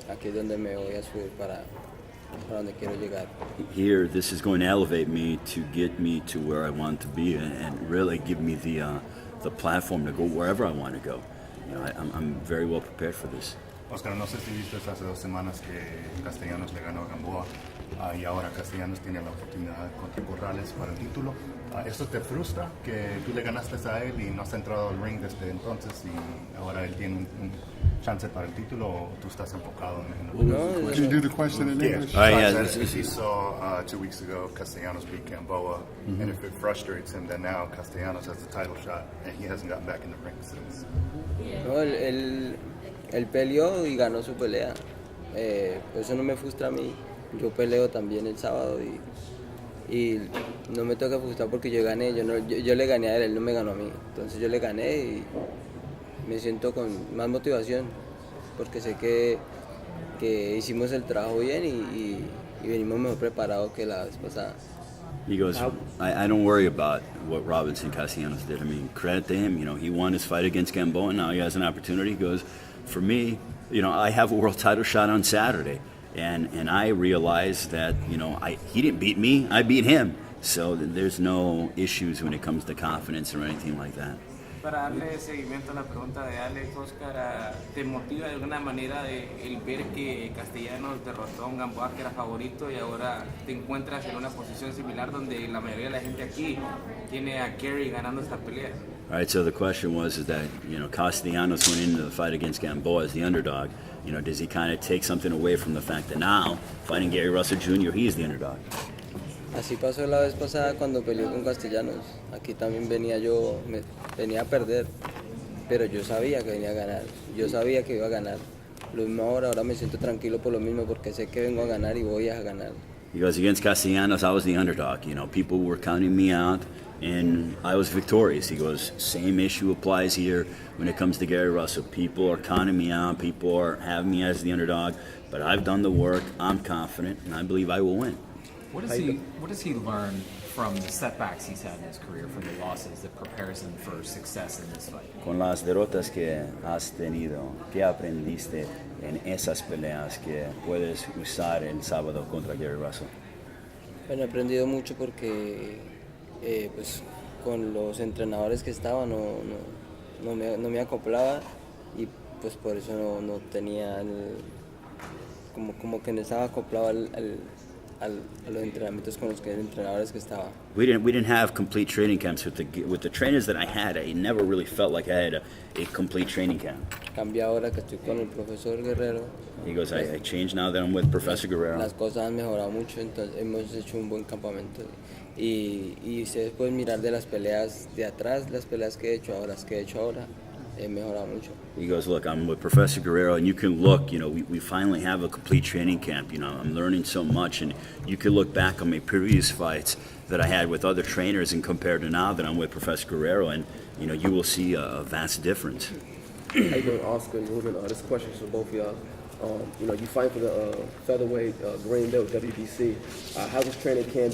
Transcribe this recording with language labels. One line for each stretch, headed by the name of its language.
Spanish: Aquí es donde me voy a subir para donde quiero llegar.
English: Here, this is going to elevate me to get me to where I want to be and really give me the platform to go wherever I want to go. You know, I'm very well prepared for this.
Spanish: Oscar, no sé si viste hace 2 semanas que Castellanos le ganó a Gamboa y ahora Castellanos tiene la oportunidad contra Corrales para el título. ¿Eso te frustra que tú le ganaste a él y no has entrado al ring desde entonces y ahora él tiene un chance para el título o tú estás enfocado en No,
English: Can you do the question in English? If you saw 2 weeks ago Castellanos beat Gamboa, and if it frustrates him, then now Castellanos has the title shot and he hasn't gotten back in the ring since.
Spanish: no, él peleó y ganó su pelea. Eso no me frustra a mí. Yo peleo también el sábado y no me toca frustrar porque yo gané. Yo le gané a él no me ganó a mí. Entonces yo le gané y me siento con más motivación porque sé que hicimos el trabajo bien y venimos mejor preparados que la vez pasada.
English: He goes, I don't worry about what Robinson Castellanos did. I mean, credit to him. You know, he won his fight against Gamboa, and now he has an opportunity. He goes, for me, you know, I have a world title shot on Saturday, and I realize that, you know, he didn't beat me, I beat him. So there's no issues when it comes to confidence or anything like that.
Spanish: Para darle seguimiento a la pregunta de Alex, Oscar, ¿te motiva de alguna manera el ver que Castellanos derrotó a un Gamboa que era favorito y ahora te encuentras en una posición similar donde la mayoría de la gente aquí tiene a Gary ganando esta pelea?
English: All right, so the question was that, you know, Castellanos went into the fight against Gamboa as the underdog. You know, does he kind of take something away from the fact that now, fighting Gary Russell Jr., he's the underdog?
Spanish: Así pasó la vez pasada cuando peleó con Castellanos. Aquí también venía a perder, pero yo sabía que venía a ganar. Yo sabía que iba a ganar. Lo mismo ahora me siento tranquilo por lo mismo porque sé que vengo a ganar y voy a ganar.
English: He goes, against Castellanos, I was the underdog. You know, people were counting me out, and I was victorious. He goes, same issue applies here when it comes to Gary Russell. People are counting me out. People are having me as the underdog, but I've done the work. I'm confident, and I believe I will win. What does he learn from the setbacks he's had in his career, from the losses that prepares him for success in this fight?
Spanish: Con las derrotas que has tenido, ¿qué aprendiste en esas peleas que puedes usar el sábado contra Gary Russell? Bueno, he aprendido mucho porque pues, con los entrenadores que estaban no me acoplaba y pues por eso no tenía como que no estaba acoplado a los entrenamientos con los entrenadores que estaba.
English: We didn't have complete training camps with the trainers that I had. I never really felt like I had a complete training camp.
Spanish: Cambia ahora que estoy con el profesor Guerrero.
English: He goes, I changed now that I'm with Professor Guerrero.
Spanish: Las cosas han mejorado mucho, entonces hemos hecho un buen campamento. Y ustedes pueden mirar de las peleas de atrás, las peleas que he hecho ahora, he mejorado mucho.
English: He goes, look, I'm with Professor Guerrero, and you can look, we finally have a complete training camp. I'm learning so much, and you can look back on my previous fights that I had with other trainers and compare to now that I'm with Professor Guerrero, and, you will see a vast difference. How you doing, Oscar and Ruben? This question is for both of y'all. You fight for the featherweight green belt WBC. How was training camp?